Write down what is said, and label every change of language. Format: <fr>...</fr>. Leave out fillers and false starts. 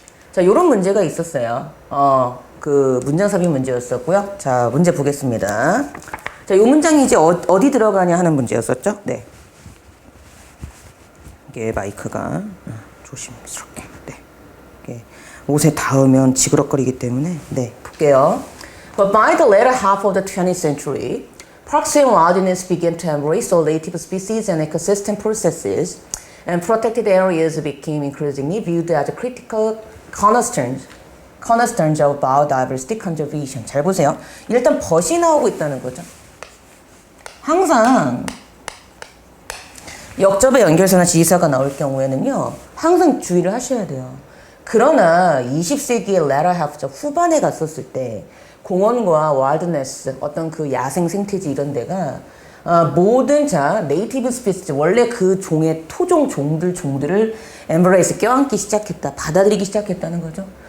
<ko>자, 요런 문제가 있었어요. 문장 삽입 문제였었고요. 자, 문제 보겠습니다. 자, 요 문장이 이제 어디 들어가냐 하는 문제였었죠? 네. 이게 마이크가 조심스럽게. 네. 이게 옷에 닿으면 지그럭거리기 때문에. 네, 볼게요.</ko> <en>But by the latter half of the 20th century, parks and wilderness began to embrace all native species and ecosystem processes, and protected areas became increasingly viewed as critical cornerstones of biodiversity conservation.</en> <ko>잘 보세요. 일단 벗이 나오고 있다는 거죠. 항상 역접의 연결사나 지시사가 나올 경우에는요, 항상 주의를 하셔야 돼요. 그러나 20세기의 latter half, 후반에 갔었을 때 공원과 와일드네스, 어떤 그 야생 생태지 이런 데가 모든 네이티브 스피스, 원래 그 종의 토종 종들을 embrace, 껴안기 시작했다, 받아들이기 시작했다는 거죠.</ko>